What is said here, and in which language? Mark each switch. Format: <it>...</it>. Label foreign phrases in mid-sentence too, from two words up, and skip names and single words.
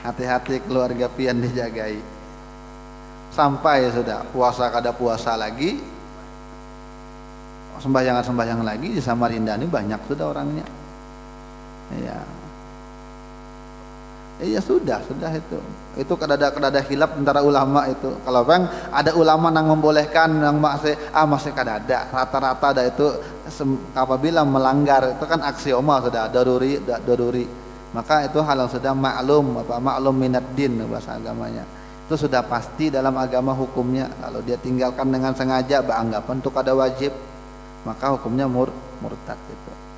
<bjn>Hati-hati keluarga pian dijagai. Sampai sudah puasa kada puasa lagi, sembahyang lagi di Samarinda ini banyak sudah orangnya. Ya. Iya sudah itu kadada hilaf antara ulama itu. Kalau bang ada ulama yang membolehkan yang masih kadada rata-rata ada itu apabila melanggar itu kan aksioma sudah daruri. Maka itu hal yang sudah</bjn> <ar>معلوم من الدين</ar> <bjn>bahasa agamanya. Itu sudah pasti dalam agama hukumnya. Kalau dia tinggalkan dengan sengaja beranggapan itu kada wajib, maka hukumnya murtad itu.</bjn>